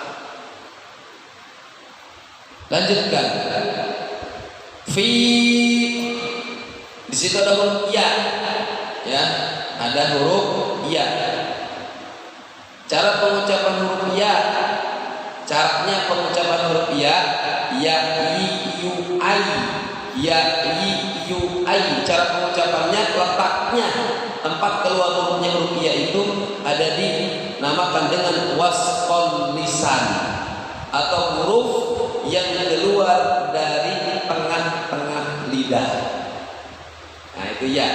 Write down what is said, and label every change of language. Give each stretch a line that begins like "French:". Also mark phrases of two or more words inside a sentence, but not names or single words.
Indonesian: Lanjutkan. Fi, di situ ada huruf ya, ya, ada huruf ya. Cara pengucapan huruf ya, caranya pengucapan huruf ya, i, u, ai, ya, i, u, ai. Cara pengucapannya, letaknya, tempat keluar hurufnya huruf ya itu ada di namakan dengan
Arabic: وسط اللسان,
Indonesian: atau huruf yang keluar dari tengah-tengah lidah. Nah, itu ya.